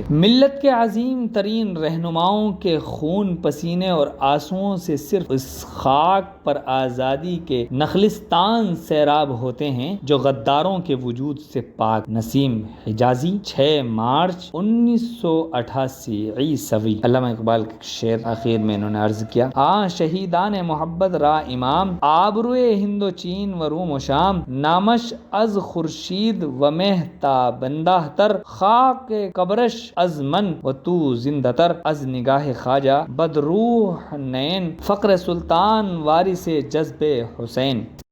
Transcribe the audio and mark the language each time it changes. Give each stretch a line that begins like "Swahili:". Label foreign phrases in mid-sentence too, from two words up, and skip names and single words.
Urdu: ملت کے عظیم ترین رہنماؤں کے خون، پسینے اور آنسوؤں سے صرف اس خاک پر آزادی کے نخلستان سیراب ہوتے ہیں جو غداروں کے وجود سے پاک۔ نسیم حجازی، 6 مارچ 1988 عیسوی۔ علامہ اقبال کے شعر آخر میں انہوں نے عرض کیا:
Persian: شہیدان محبت را امام، آبروئے ہند و چین و روم و شام، نامش از خورشید و مہ تا بندہ تر، خاک قبرش از من و تو زندہ تر، از نگاہ خواجہ بدروح نین، فقر سلطان وارث جذب حسین۔